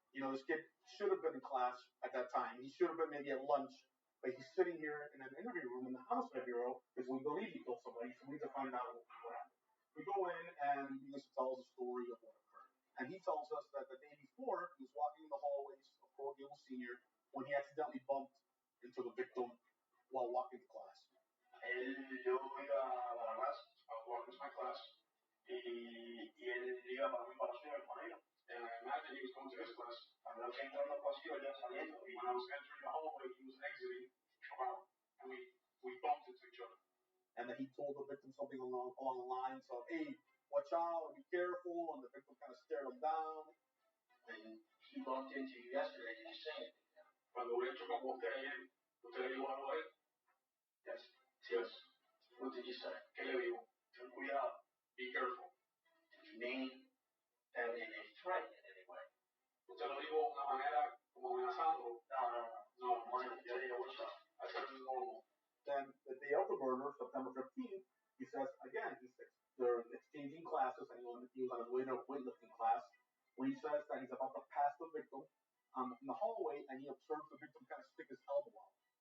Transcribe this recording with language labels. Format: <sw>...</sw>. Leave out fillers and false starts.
<en>You know, this kid should have been in class at that time. He should have been maybe at lunch, but he's sitting here in an interview room in the homicide bureau because we believe he killed somebody, so we need to find out what happened. We go in and he begins to tell us the story of what occurred. And he tells us that the day before, he was walking in the hallways of Coral Gables Senior when he accidentally bumped into the victim while walking to class.</en> <es>Yo iba a la clase,</es> <en>a walk to my class,</en> <es>y él iba para mi pasillo del colegio.</es> <en>And I imagine he was going to his class.</en> <es>Cuando él se entró en el pasillo, ya saliendo.</es> <en>When I was entering the hallway, he was exiting. And we bumped into each other. And then he told the victim something along the lines of, "Hey, watch out, be careful," and the victim kind of stared him down. And he bumped into you yesterday, did you say it?</en> <es>Cuando él chocó con usted ayer, ¿usted le dijo algo a él?</es> <en>Yes. Yes. What did you say?</en> <es>¿Qué le dijo? Ten cuidado.</es> <en>Be careful. Did you mean that in a threat in any way?</en> <es>¿Usted lo dijo de una manera como amenazando?</es> <en>No, what's up? I said it's normal. Then the day of the murder, September 15th, he says, again, they're exchanging classes, and he was on his way to a weightlifting class, when he says that he's about to pass the victim in the hallway, and he observes the victim kind of stick his elbow out.</en>